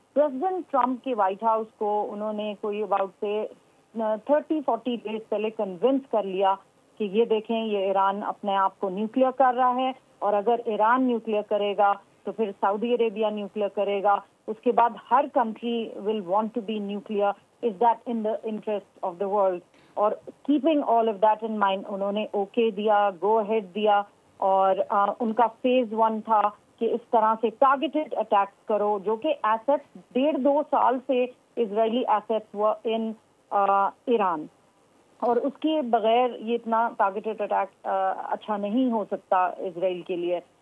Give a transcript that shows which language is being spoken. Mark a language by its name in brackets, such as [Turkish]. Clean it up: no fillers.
[Urdu] President Trump کے white house کو انہوں نے کوئی اباؤٹ سے 30-40 ڈیز پہلے کنونس کر لیا کہ یہ دیکھیں یہ ایران اپنے آپ کو نیوکلیئر کر رہا ہے, اور اگر ایران نیوکلیئر کرے گا تو پھر سعودی عربیہ نیوکلیئر کرے گا, اس کے بعد ہر country will want to be nuclear. [English] Is that in the interest of the world? [Urdu] اور keeping all of that in mind انہوں نے اوکے دیا, گو ہیڈ دیا, اور ان کا فیز 1 تھا کہ اس طرح سے ٹارگیٹڈ اٹیکس کرو, جو کہ ایسٹس 1.5-2 سال سے اسرائیلی ایسٹس وہ ان ایران, اور اس کے بغیر یہ اتنا ٹارگیٹڈ اٹیک اچھا نہیں ہو سکتا اسرائیل کے لیے.